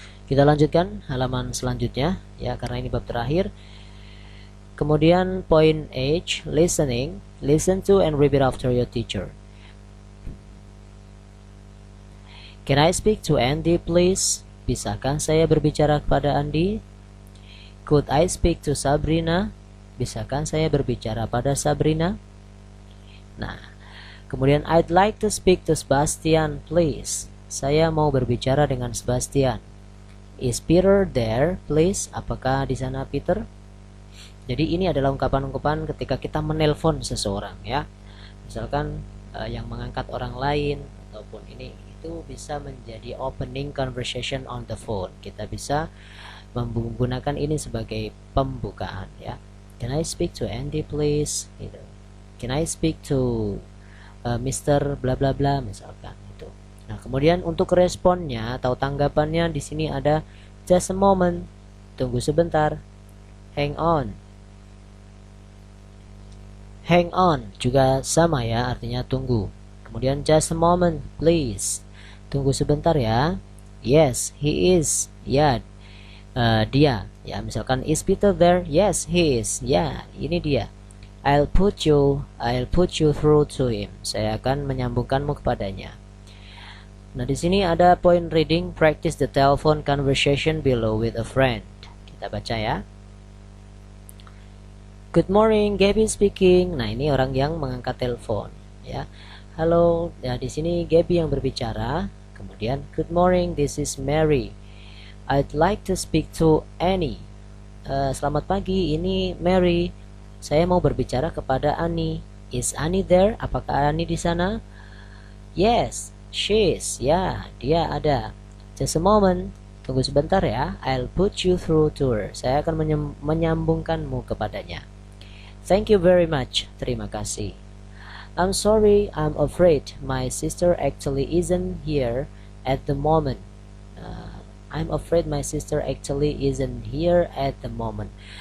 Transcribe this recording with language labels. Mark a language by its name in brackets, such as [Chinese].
[Indonesian] Kita lanjutkan halaman selanjutnya ya, karena ini bab terakhir. Kemudian point H, listening. [English] Listen to and repeat after your teacher. Can I speak to Andy, please? [Indonesian] Bisakah saya berbicara kepada Andy? [English] Could I speak to Sabrina? [Indonesian] Bisakah saya berbicara pada Sabrina? Nah, kemudian [English] I'd like to speak to Sebastian, please. [Indonesian] Saya mau berbicara dengan Sebastian. [English] Is Peter there, please? [Indonesian] Apakah di sana Peter? Jadi ini adalah ungkapan-ungkapan ketika kita menelpon seseorang ya. Misalkan yang mengangkat orang lain ataupun ini, itu bisa menjadi [English] opening conversation on the phone. [Indonesian] Kita bisa menggunakan ini sebagai pembukaan ya. [English] Can I speak to Andy please? Gitu. Can I speak to Mr. [Indonesian] bla bla bla misalkan itu. Nah, kemudian untuk responnya atau tanggapannya di sini ada [English] just a moment, [Indonesian] tunggu sebentar, [English] hang on, [Indonesian] Hang on juga sama ya, artinya tunggu. Kemudian [English] just a moment please, [Indonesian] tunggu sebentar ya. [English] Yes, he is. [Indonesian] Ya, dia. Ya, misalkan [English] is Peter there? Yes, he is. [Indonesian] Ya, ini dia. [English] I'll put you through to him. [Indonesian] Saya akan menyambungkanmu kepadanya. Nah, di sini ada [English] point reading, practice the telephone conversation below with a friend. [Indonesian] Kita baca ya. [English] Good morning, Gabby speaking. [Indonesian] Nah, ini orang yang mengangkat telepon, ya. Halo, ya di sini Gabby yang berbicara. [English] Kemudian, good morning, this is Mary. I'd like to speak to Annie. [Indonesian] Selamat pagi, ini Mary. Saya mau berbicara kepada Annie. [English] Is Annie there? [Indonesian] Apakah Annie di sana? [English] Yes, she is. [Indonesian] Ya, dia ada. [English] Just a moment. [Indonesian] Tunggu sebentar ya. [English] I'll put you through to her. [Indonesian] Saya akan menyambungkanmu kepadanya. [English] Thank you very much. [Indonesian] Terima kasih. [English] I'm sorry, I'm afraid my sister actually isn't here at the moment. I'm afraid my sister actually isn't here at the moment.